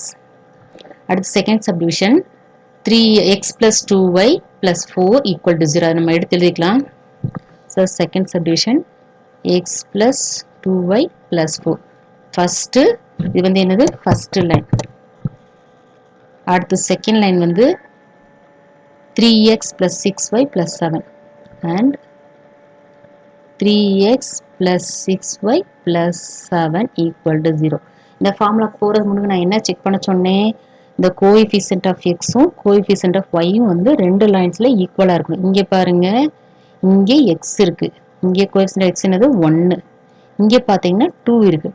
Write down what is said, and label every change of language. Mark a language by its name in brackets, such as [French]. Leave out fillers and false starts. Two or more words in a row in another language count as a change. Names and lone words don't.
[Tamil] அடுத்து [English] second subdivision [Tamil] 3x + 2y + 4 = 0. அதை நம்ம எடுத்து எழுதிக்கலாம். [English] so second subdivision [Tamil] x + 2y + 4. ஃபஸ்ட்டு இது வந்து என்னது [English] first line. [Tamil] அடுத்து [English] second line [Tamil] வந்து 3x + 6y + 7 and 3x + 6y + 7 = 0. இந்த ஃபார்முலா போகிறது முன்னாடி நான் என்ன செக் பண்ண சொன்னேன், இந்த [English] coefficient of [Tamil] எக்ஸும் [English] coefficient of [Tamil] ஒய்யும் வந்து ரெண்டு லைன்ஸில் ஈக்குவலாக இருக்கணும். இங்கே பாருங்கள், இங்கே எக்ஸ் இருக்குது, இங்கே [English] coefficient x [Tamil] என்னது 1, இங்கே பார்த்தீங்கன்னா 2 இருக்குது.